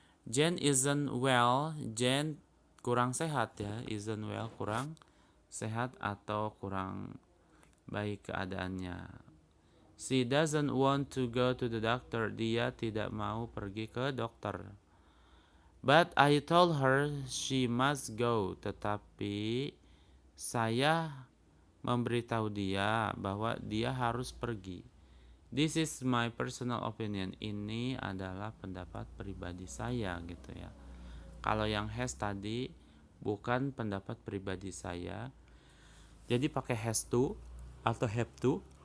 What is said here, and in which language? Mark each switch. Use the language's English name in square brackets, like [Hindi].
[English] Jen isn't well. [Indonesian] Jen kurang sehat, ya. [English] Isn't well, [Indonesian] kurang sehat atau kurang baik keadaannya. [English] She doesn't want to go to the doctor. [Indonesian] Dia tidak mau pergi ke dokter. [English] But I told her she must go. [Indonesian] Tetapi saya memberitahu dia bahwa dia harus pergi. [English] This is my personal opinion. [Indonesian] Ini adalah pendapat pribadi saya, gitu ya. Kalau yang has tadi bukan pendapat pribadi saya. Jadi pakai has to atau have to.